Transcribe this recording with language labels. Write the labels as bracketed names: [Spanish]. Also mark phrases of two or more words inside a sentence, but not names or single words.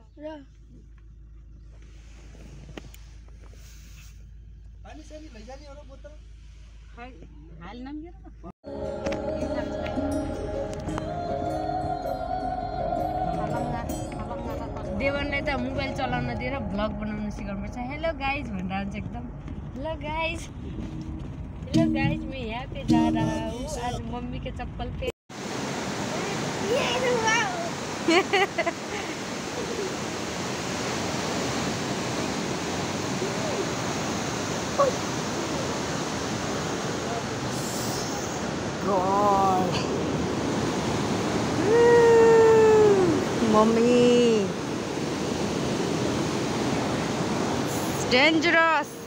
[Nepali] पानी सानी लैजाने एउटा बोतल देवनलाई त मोबाइल चलाउन दिएर भ्लग बनाउन सिकाउनुपर्छ [English] hello guys [Nepali] भनेर आउँछ एकदम [English] hello guys [Hindi] मैं यहाँ पे जा रहा हूँ आज मम्मी के चप्पल पे [English] God. Mommy. It's dangerous.